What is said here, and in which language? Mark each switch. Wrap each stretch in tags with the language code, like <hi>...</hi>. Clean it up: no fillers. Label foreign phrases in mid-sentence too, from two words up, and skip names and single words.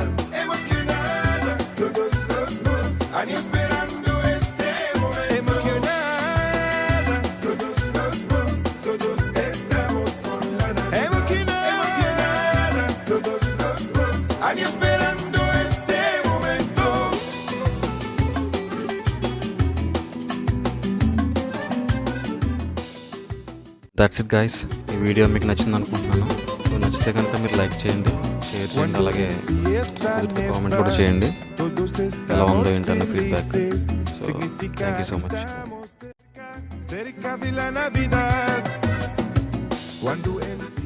<es>Emocionada, todos nos vamos, año esperando este momento. Emocionada, todos nos vamos, todos estamos con la Navidad. Emocionada, todos nos vamos, año esperando este momento.</es> <en>that's it guys.</en> <te>ఈ వీడియో మీకు నచ్చింది అనుకుంటున్నాను. సో నచ్చితే కనుక మీరు లైక్ చేయండి, షేర్ చేయండి, అలాగే కామెంట్ కూడా చేయండి ఎలా ఉందో ఏంటన్న ఫీడ్బ్యాక్.</te> <en>so thank you so much.</en> <es>Cerca de la Navidad, cuando</es>